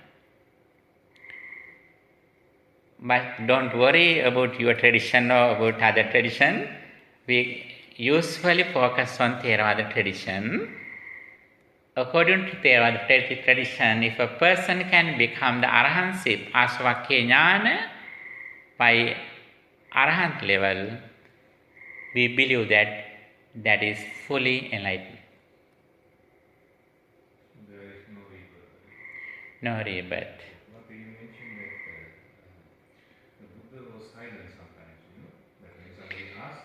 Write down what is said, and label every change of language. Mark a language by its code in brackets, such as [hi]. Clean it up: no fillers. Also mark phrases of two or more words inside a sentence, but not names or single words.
[en] But don't worry about your tradition or about other tradition. We usually focus on Theravada tradition. According to Theravada tradition, if a person can become the arahantship, [pi] 𝒂𝐴savakkaya ඥාන, [en] by arahant level, we believe that that is fully enlightened. There is no rebirth. No rebirth. But you mentioned that the Buddha was silent sometimes, that when somebody asks.